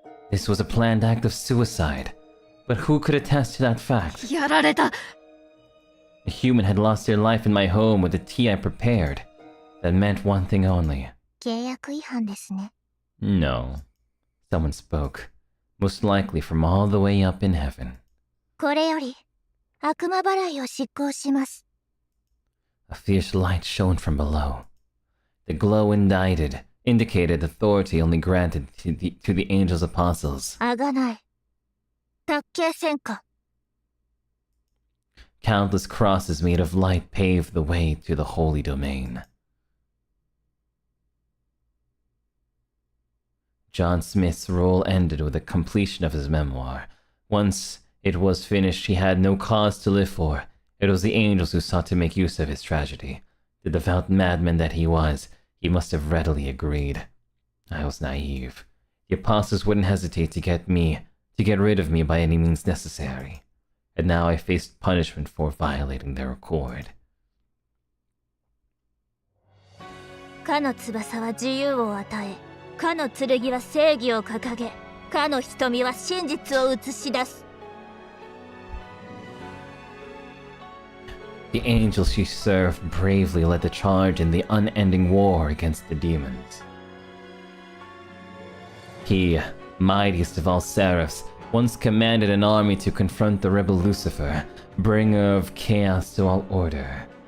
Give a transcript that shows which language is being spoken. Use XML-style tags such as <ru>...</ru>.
<en>This was a planned act of suicide, but who could attest to that fact?</en> <ja>やられた</ja> <en>A human had lost their life in my home with the tea I prepared. That meant one thing only.</en> <ja>契約違反ですね。</ja> <en>No. Someone spoke, most likely from all the way up in heaven.</en> <ja>これより悪魔払いを執行します。</ja> <en>A fierce light shone from below. The glow indicated authority only granted to the angel's apostles.</en> <ja>あがない。卓球戦果。</ja> <en>Countless crosses made of light paved the way to the holy domain. John Smith's role ended with the completion of his memoir. Once it was finished, he had no cause to live for. It was the angels who sought to make use of his tragedy. The devout madman that he was, he must have readily agreed. I was naive. The apostles wouldn't hesitate to get rid of me by any means necessary. And now I faced punishment for violating their accord.</en> <ja>かの翼は自由を与え、かの剣は正義を掲げ、かの瞳は真実を映し出す。</ja> <en>The angels she served bravely led the charge in the unending war against the demons. He, mightiest of all seraphs, once commanded an army to confront the rebel Lucifer, bringer of chaos to all order.</en>